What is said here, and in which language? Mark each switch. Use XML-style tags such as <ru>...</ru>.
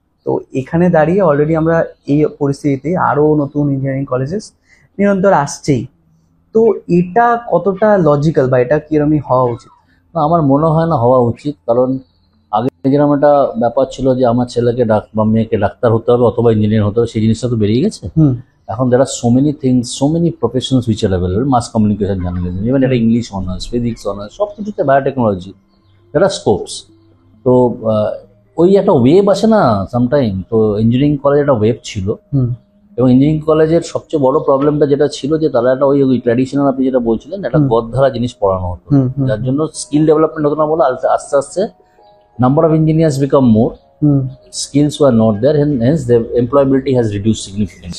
<bn>তো এখানে দাঁড়িয়ে অলরেডি আমরা এই পরিস্থিতিতে আরও নতুন ইঞ্জিনিয়ারিং কলেজেস নিরন্তর আসছেই। তো এটা কতটা লজিক্যাল বা এটা কিরকমই হওয়া উচিত? আমার মনে হয় না হওয়া উচিত, কারণ আগে যেরকম একটা ব্যাপার ছিল যে আমার ছেলেকে বা মেয়েকে ডাক্তার হতে হবে অথবা ইঞ্জিনিয়ার হতে হবে, সেই জিনিসটা তো বেরিয়ে গেছে।</bn> <en>এখন there are so many things, so many professions which are available, mass communication, journalism, even একটা English honours, physics honours, সব কিছুতে biotechnology, there are scopes.</en> <bn>তো ওই একটা ওয়েব আসে না সামটাইম, তো ইঞ্জিনিয়ারিং কলেজ একটা ওয়েব ছিল। এবং ইঞ্জিনিয়ারিং কলেজের সবচেয়ে বড় প্রবলেমটা যেটা ছিল যে তারা একটা ওই ট্র্যাডিশনাল, আপনি যেটা বলছিলেন, একটা গদধারা জিনিস পড়ানো হতো, যার জন্য স্কিল ডেভেলপমেন্ট হতো না বলে আস্তে আস্তে</bn> <en>Number of engineers become more, skills were not there, and hence the employability has reduced significantly.</en>